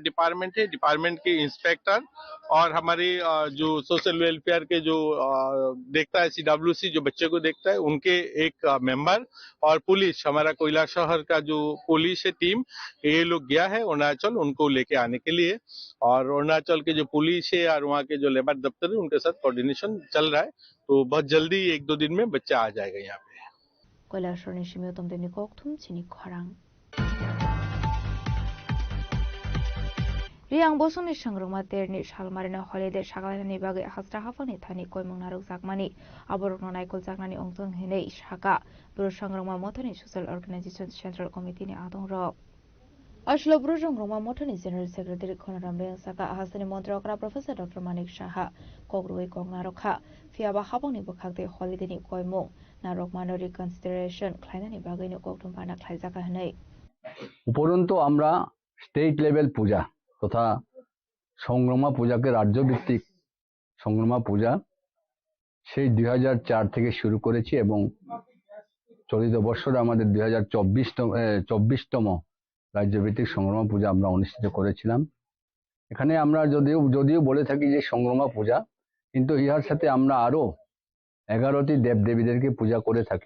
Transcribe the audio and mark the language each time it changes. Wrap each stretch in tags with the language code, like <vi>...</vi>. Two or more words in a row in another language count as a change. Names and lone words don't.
<hi>डिपार्टमेंट है डिपार्टमेंट के इंस्पेक्टर और हमारे जो</hi> <en>social welfare</en> <hi>के जो देखता है सीडब्ल्यूसी जो बच्चे को देखता है उनके एक मेंबर और पुलिस हमारा कैलाशहर का जो पुलिस है टीम ये लोग गया है अरुणाचल उनको लेके आने के लिए और अरुणाचल के जो पुलिस है और वहाँ के जो लेबर दफ्तर है उनके साथ कोऑर्डिनेशन चल रहा है तो बहुत जल्दी 1-2 दिन में बच्चा आ जाएगा यहाँ पे</hi> <trp>कैलाशहर ने शिमियो तुमदेनी कोक्थुम चिनी खरांग Riang bosoni sangruma terni shalmarina holiday shagalani bagai hasra hafani thani koimung naruk zakmani aborokno naikol zaknani ongtong hinei shaka bro sangruma mothani</trp> <en>social organization central committee</en> <trp>ni adong rok Ashlo bro sangruma mothani</trp> <en>general secretary</en> <trp>khonaram reng saka hasani montrakra professor dr manik shaha kogroi kongnarokha fiaba habongni bokhakte holiday ni koimung narok manori consideration khlainani bagai ni koktum pana khlaijaka hinei</trp> <bn>উপরন্তু আমরা</bn> <en>state level</en> <bn>পূজা তথা সংগ্রামা পূজাকে রাজ্যভিত্তিক সংগ্রামা পূজা সেই 2004 থেকে শুরু করেছি এবং চলিত বছরে আমাদের 2024তম রাজ্যভিত্তিক সংগ্রামা পূজা আমরা অনুষ্ঠিত করেছিলাম এখানে আমরা যদিও বলে থাকি যে সংগ্রামা পূজা, কিন্তু ইহার সাথে আমরা আরো 11টি দেবদেবীদেরকে পূজা করে থাকি।</bn>